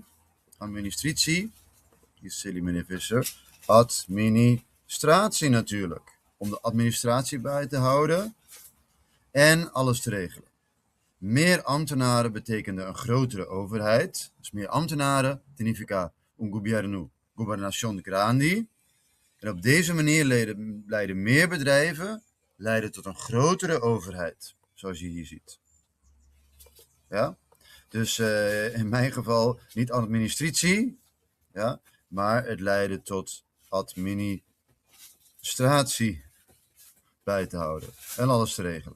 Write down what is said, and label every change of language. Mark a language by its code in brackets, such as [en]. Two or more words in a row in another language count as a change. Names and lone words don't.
[nl] Administratie, hier is meneer Visser, administratie natuurlijk. Om de administratie bij te houden en alles te regelen. Meer ambtenaren betekende een grotere overheid. Dus meer ambtenaren, [es] significa un governo, gobernación grande. [nl] En op deze manier leiden meer bedrijven tot een grotere overheid. Zoals je hier ziet. Ja? Dus in mijn geval niet administratie, ja, maar het leidde tot administratie bij te houden en alles te regelen.